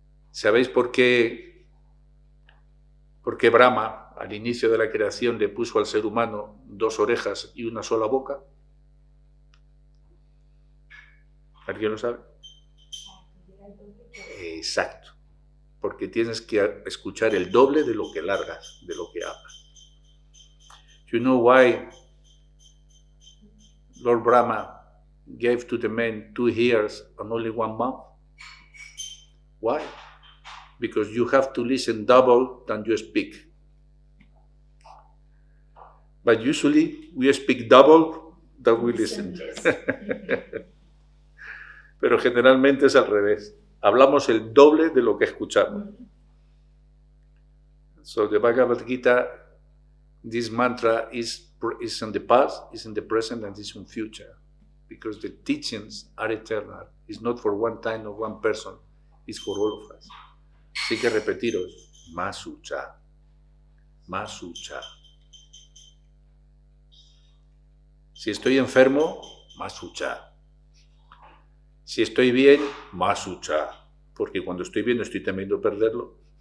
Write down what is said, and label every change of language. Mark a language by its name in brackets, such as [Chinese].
[Spanish] ¿Sabéis por qué Brahma al inicio de la creación le puso al ser humano 2 orejas y una sola boca? ¿Alguien lo sabe? Exacto. Porque tienes que escuchar el doble de lo que largas, de lo que hablas. [English] You know why Lord Brahma gave to the men 2 ears and only 1 mouth? Why? Because you have to listen double than you speak. But usually we speak double than we listen. [Spanish] Pero generalmente es al revés. Hablamos el doble de lo que escuchamos. [English] So the Bhagavad Gita, this mantra is in the past, is in the present, and is in future. Because the teachings are eternal. It's not for one time or one person. It's for all of us. [Spanish] Así que repetiros, Masucha, Masucha. Si estoy enfermo, Masucha. Si estoy bien, Masucha, porque cuando estoy bien estoy temiendo perderlo.